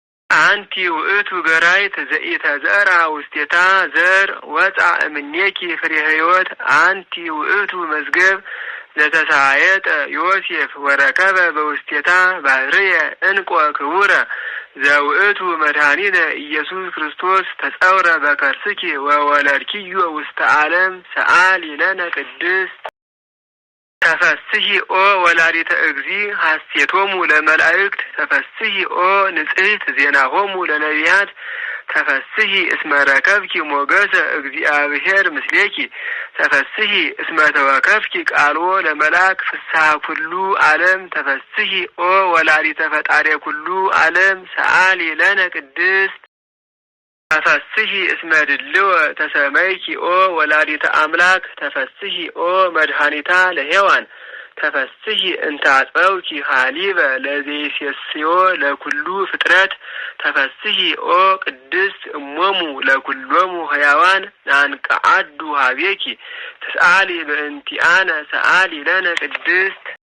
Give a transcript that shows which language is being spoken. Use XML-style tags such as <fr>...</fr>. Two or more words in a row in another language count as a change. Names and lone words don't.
<gez>አንቲ ውእቱ ገራይት ዘኢተዘርአ ውስቴታ ዘር ወፃ እምኔኪ ፍሬ ሕይወት። አንቲ ውእቱ መዝገብ ዘተሳየጠ ዮሴፍ ወረከበ በውስቴታ ባህርየ እንቆ ክቡረ ዘውእቱ መድኃኒነ ኢየሱስ ክርስቶስ ተጸውረ በከርስኪ ወወለድኪዮ ውስተ ዓለም ሰአሊ ለነ ቅድስት። ተፈስሒ ኦ ወላዲተ እግዚ ሐሴቶሙ ለመላእክት ተፈስሒ ኦ ንጽሕት ዜናሆሙ ለነቢያት ተፈስሒ እስመ ረከብኪ ሞገሰ እግዚአብሔር ምስሌኪ ተፈስሒ እስመ ተወከፍኪ ቃልዎ ለመልአክ ፍስሐ ኩሉ ዓለም ተፈስሒ ኦ ወላዲተ ፈጣሪ ኩሉ ዓለም ሰአሊ ለነ ቅድስት። ተፈስሒ እስመ ድልወ ተሰመይኪ ኦ ወላዲተ አምላክ ተፈስሒ ኦ መድኃኒታ ለሔዋን ተፈስሒ እንተ አጥበውኪ ሀሊበ ለዘይሴስዮ ለኩሉ ፍጥረት ተፈስሒ ኦ ቅድስት እሞሙ ለኩሎሙ ሕያዋን ናንቀዓዱ ሀቤኪ ትስአሊ በእንቲአነ ሰአሊ ለነ ቅድስት።</gez>